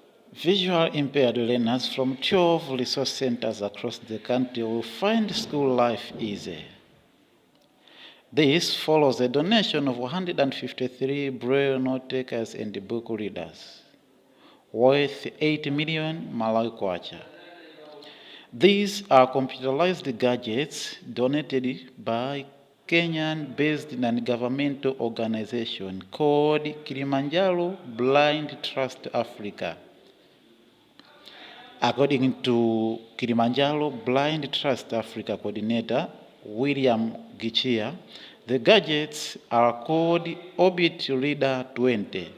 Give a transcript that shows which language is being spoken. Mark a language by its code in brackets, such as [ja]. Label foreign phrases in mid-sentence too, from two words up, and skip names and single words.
[en] Visual impaired learners from 12 resource centers across the country will find school life easy. This follows a donation of 153 Braille note takers and book readers, worth 8 million Malawi kwacha. These are computerized gadgets donated by Kenyan-based non-governmental organization called Kilimanjaro Blind Trust Africa. According to Kilimanjaro Blind Trust Africa coordinator William Gichia, the gadgets are called Obit Reader 20.